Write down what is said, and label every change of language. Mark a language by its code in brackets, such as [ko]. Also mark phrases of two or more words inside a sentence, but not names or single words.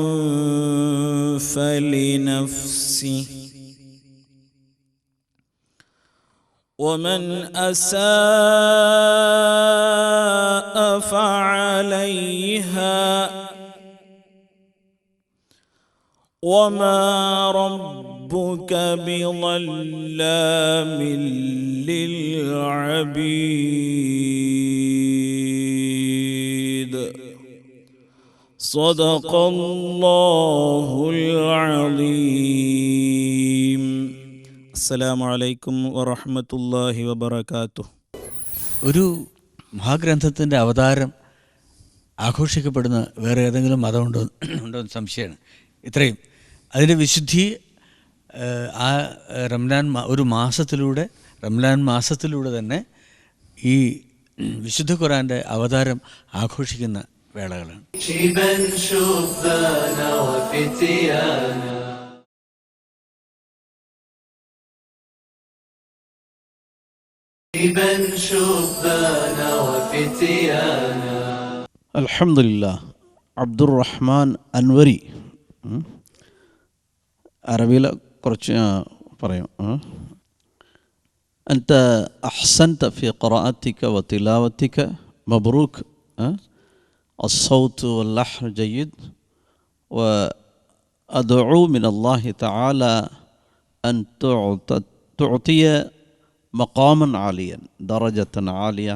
[ar] فلنفسه ومن أساء فعليها وما ربك بظلام للعبيد. صدق الله العظيم. السلام عليكم ورحمة الله وبركاته. [ml] ഒരു മഹാഗ്രന്ഥത്തിൻ്റെ അവതാരം ആഘോഷിക്കപ്പെടുന്ന വേറെ ഏതെങ്കിലും മതമുണ്ടോ എന്ന് സംശയമാണ്. ഇത്രയും അതിൻ്റെ വിശുദ്ധി ആ ഒരു റംലാൻ മാസത്തിലൂടെ തന്നെ ഈ വിശുദ്ധ ഖുർആൻ്റെ അവതാരം ആഘോഷിക്കുന്ന വേളകളാണ്. [ar] شيبا شبانا وفتيانا شيبا شبانا وفتيانا الحمد لله. [ml] അബ്ദുറഹ്മാൻ അൻവരി അറബിയിൽ കുറച്ച് പറയും. [ar] أنت أحسنت في قراءتك وتلاوتك، مبروك. الصوت واللحن جيد، وأدعو من الله تعالى أن تعطي مقاما عاليا، درجة عالية.